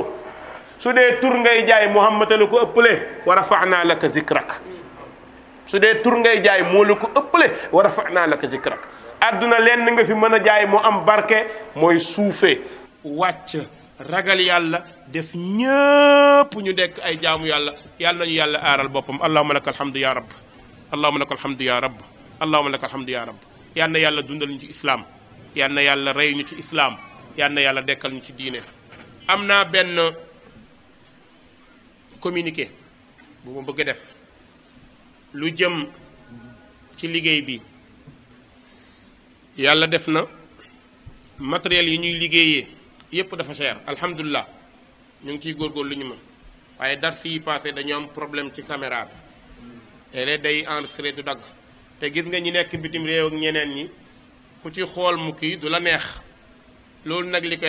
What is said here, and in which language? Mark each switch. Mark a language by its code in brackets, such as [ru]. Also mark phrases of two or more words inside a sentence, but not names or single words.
[wo] su dee tur ngay jaay Muhammad la ko ëppale [ar] ورفعنا لك ذكرك. [wo] su dee tur ngay jaay moo la ko ëppale [ar] ورفعنا لك ذكرك. [wo] àdduna lenn nga fi mën a jaay mu am barke mooy suufee wàcc ragal yàlla def ñëpp ñu dekk ay jaamu yàlla yàlla nañu yàlla aaral boppam [ar] اللهم لك الحمد يا رب اللهم لك الحمد يا رب اللهم لك الحمد يا رب [wo] yal na yàlla dundal ñu ci islaam yal na yàlla rey ñu ci islaam yal na yàlla dekkal ñu ci diine. am naa benn communiqué bu ma bëgg a def lu jëm ci liggéey bi. yàlla def na matériel yi ñuy liggéeyee yépp dafa cher alhamdulilah ñu ngi ciy góorgóorlu lu ñu mën waaye dars yi passé dañu am problème ci caméra bi léeg-léeg day enregistré du dagg te gis nga ñi nekk bitim réew ak ñeneen ñi ku ci xool mu kii du la neex loolu nag li koy